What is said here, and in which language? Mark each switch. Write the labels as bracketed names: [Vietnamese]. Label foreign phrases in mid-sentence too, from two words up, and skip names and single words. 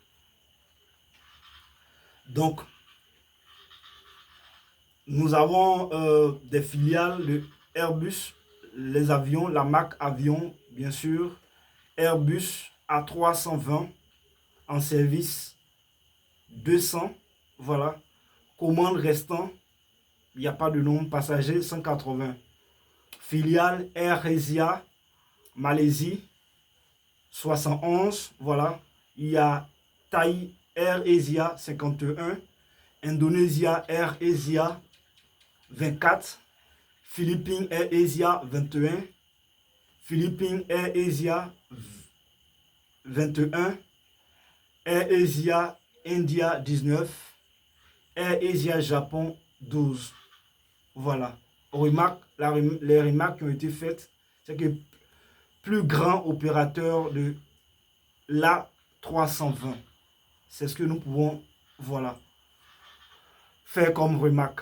[French] Donc, nous avons des filiales de Airbus, les avions, la marque avion, bien sûr, Airbus A320 en service 200, voilà, commande restant, il n'y a pas de nombre, passagers 180. Filiale Air Asia, Malaisie, 71, voilà, il y a Thai Air Asia 51, Indonesia Air Asia 24, Philippines Air Asia 21, Philippines Air Asia 21, Air Asia India 19, Air Asia Japon 12. Voilà. Les remarques qui ont été faites, c'est que plus grand opérateur de l'A320. C'est ce que nous pouvons, voilà, faire comme remarque.